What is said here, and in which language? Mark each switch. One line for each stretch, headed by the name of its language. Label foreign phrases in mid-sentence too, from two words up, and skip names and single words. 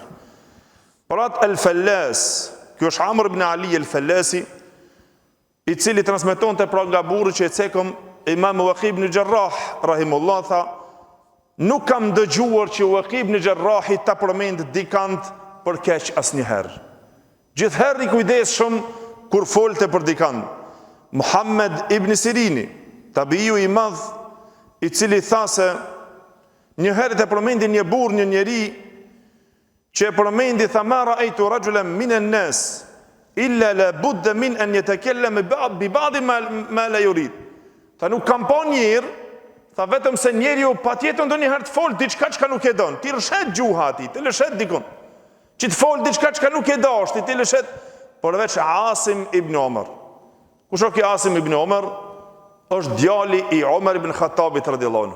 Albanian: Prat el-Fallas, ky është Amr ibn Ali el-Fallasi, i cili transmetonte pra nga burri që e cekëm Imam Waqi ibn Jarrah rahimullah, tha nuk kam dëgjuar që Waqi ibn Jarrahi ta përmend dikant për keq asnjëherë. Gjithherë i kujdesshëm kur folte për dikant. Muhammed ibn Sirini, tabiiu i madh, i cili tha se një herë të përmendi një burr, një njeri që e përmendi, tha
Arabic: ما رأيت رجلا من الناس إلا لا بد من أن يتكلم ببعض ما لا يريد.
Albanian: Tha nuk kam pa njërë, tha vetëm se njeriu patjetër ndonjëherë të fol diçka që nuk e don. Ti lëshet gjuha ati, ti lëshet dikon. Që të fol diçka që nuk e dashti, ti lëshet. Përveç Asim ibn Omar. Kush është Asim ibn Omar? Është djali i Omar ibn Khattabit
Arabic: رضي الله عنه.